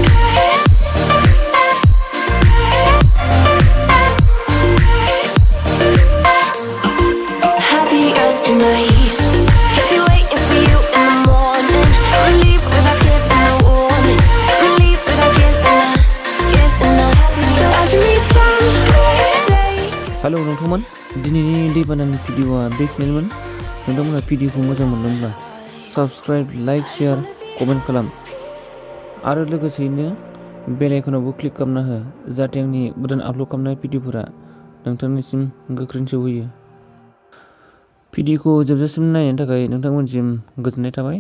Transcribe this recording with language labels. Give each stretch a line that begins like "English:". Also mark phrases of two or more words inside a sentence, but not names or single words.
English: Happier tonight. Can't be waiting for you in the morning. I'ma leave without giving a warning. I'ma leave without giving a. So every time we say.
Bodo: हेलौ नोंथांमोन दिनैनि दैबानानि भिडिअआ बेखिनिमोन नोंथांमोना भिडिअखौ मोजां मोनदोंब्ला
English: subscribe like share comment
Bodo: खालाम आरो लोगोसेयैनो बेल आइकनावबो क्लिक खालामना हो जाहाथे आंनि गोदान आपल'ड खालामनाय भिडिअफोरा नोंथांनिसिम गोख्रैनो सौहैयो भिडिअखौ जोबजासिम नायनायनि थाखाय नोंथांमोनसिम गोजोननाय थाबाय।